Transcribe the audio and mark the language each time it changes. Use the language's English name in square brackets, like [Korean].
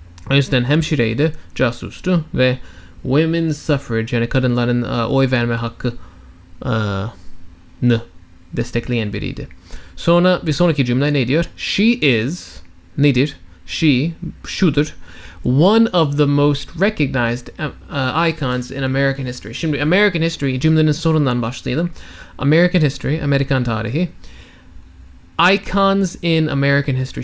[Turkish] O yüzden hemşireydi, casustu ve women's suffrage yani kadınların oy verme hakkını destekleyen biriydi. Sonra bir sonraki cümle ne diyor? She is, nedir? She, şudur. [English] One of the most recognized icons in American history. [Turkish] Şimdi American history cümlenin sonundan başlayalım. American history, Amerikan tarihi. [English] Icons in American history.